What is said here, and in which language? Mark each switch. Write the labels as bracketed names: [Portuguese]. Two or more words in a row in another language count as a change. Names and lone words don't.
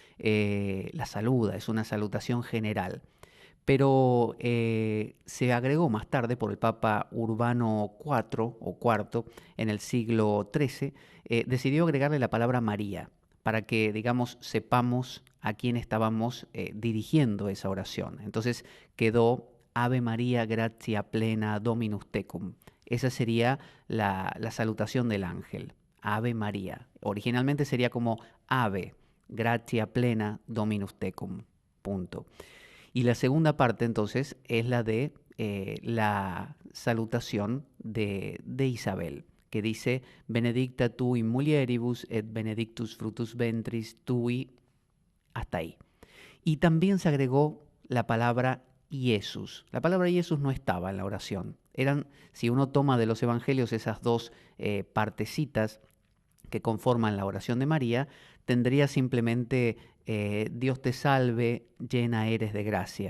[Spanish] La saluda, es una salutación general. Pero se agregó más tarde por el Papa Urbano IV o cuarto en el siglo XIII, decidió agregarle la palabra María para que, digamos, sepamos a quién estábamos dirigiendo esa oración. Entonces quedó [Latin] Ave María, gratia plena, Dominus tecum. [Spanish] Esa sería la salutación del ángel. [Latin] Ave María. [Spanish] Originalmente sería como [Latin] Ave, gratia plena, Dominus tecum. [Spanish] Punto. Y la segunda parte entonces es la de la salutación de Isabel, que dice, [Latin] benedicta tu in mulieribus et benedictus fructus ventris tui, [Spanish] hasta ahí. Y también se agregó la palabra Jesús. La palabra Jesús no estaba en la oración. Eran, si uno toma de los evangelios esas dos partecitas que conforman la oración de María, tendría simplemente Dios te salve, llena eres de gracia.